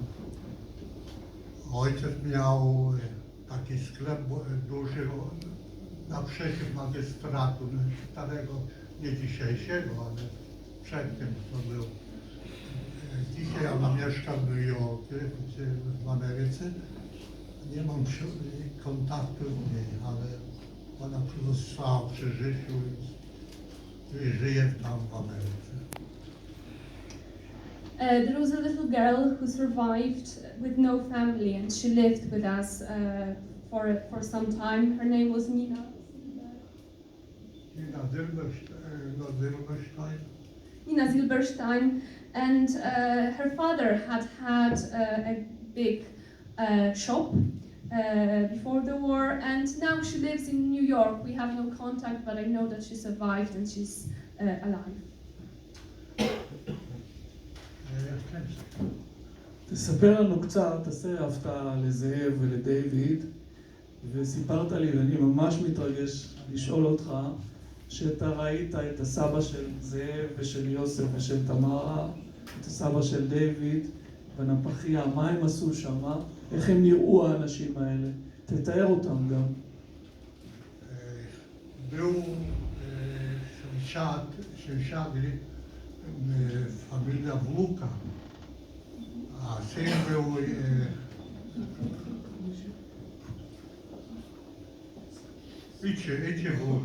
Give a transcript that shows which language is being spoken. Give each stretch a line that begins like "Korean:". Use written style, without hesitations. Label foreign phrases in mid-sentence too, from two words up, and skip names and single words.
Polish: Ojciec miał taki sklep duży naprzeciw magistratu, starego, nie dzisiejszego, ale przedtem to był. Dzisiaj ona mieszka w New Yorku, w Ameryce. Nie mam kontaktu z niej, ale ona pozostała przy życiu i żyje tam w Ameryce.
English: There was a little girl who survived with no family, and she lived with us for some time. Her name was Nina. Nina Zilberstein. Nina Zilberstein, and her father had a big shop before the war, and now she lives in New York. We have no contact, but I know that she survived and she's alive.
Hebrew: תספר לנו קצת, תעשה הפתעה לזאב ולדיוויד, וסיפרת לי, ואני ממש מתרגש לשאול אותך, שאתה ראית את הסבא של זאב ושל יוסף ושל תמרה, את הסבא של דיוויד, בנפחיה, מה הם עשו שם, איך הם נראו האנשים האלה, תתאר אותם גם.
Polish: Był sąsiady familia wnuka, a syn był Idzie wnuka.